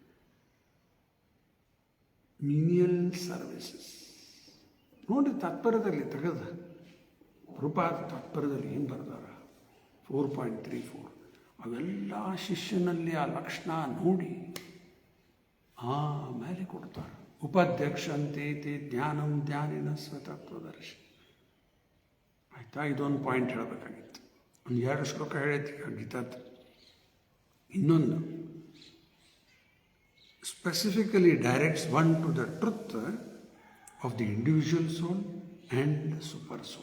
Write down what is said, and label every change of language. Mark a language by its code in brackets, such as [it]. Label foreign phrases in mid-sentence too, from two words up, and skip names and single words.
[en] menial services [kn] ನೋಡಿರಿ, ತಾತ್ಪರ್ಯದಲ್ಲಿ ತೆಗೆದ ರೂಪಾದ ತಾತ್ಪರ್ಯದಲ್ಲಿ ಏನು ಬರ್ದಾರ 4.34. ಅವೆಲ್ಲ ಶಿಷ್ಯನಲ್ಲಿ ಆ ಲಕ್ಷಣ ನೋಡಿ ಆಮೇಲೆ ಕೊಡ್ತಾರೆ. [sa] ಉಪಾಧ್ಯಕ್ಷಂತೆ ತೇ ಜ್ಞಾನಂ ಜ್ಞಾನಿನ ಸ್ವತತ್ವದರ್ಶಿ. [kn] ಆಯಿತಾ? ಇದೊಂದು ಪಾಯಿಂಟ್ ಹೇಳಬೇಕಾಗಿತ್ತು. ಒಂದು 2 ಶ್ಲೋಕ ಹೇಳೈತಿ ಗೀತಾದ. [en] ಇನ್ನೊಂದು specifically directs one to the truth of the individual soul and super soul.